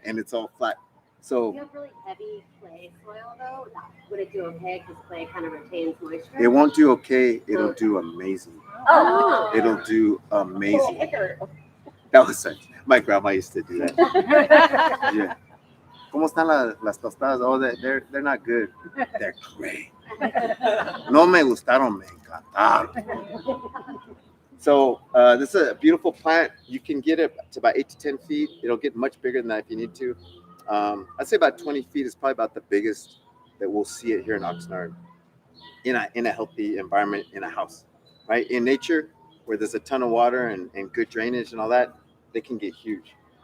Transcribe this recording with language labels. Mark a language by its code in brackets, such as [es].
[en] And it's all flat. So You have really heavy clay soil though. Would it do okay because clay kind of retains moisture? it won't do okay. It'll do amazing. Oh. It'll do amazing. That was such. My grandma used to do that. Yeah. [es] ¿Cómo están las tostadas? [en] Oh, they're not good. They're great. [es] No me gustaron, me encantaron. [en] So this is a beautiful plant. You can get it to about 8 to 10 feet. It'll get much bigger than that if you need to. I'd say about 20 feet is probably about the biggest that we'll see it here in Oxnard in a healthy environment in a house, right? In nature, where there's a ton of water and good drainage and all that, they can get huge.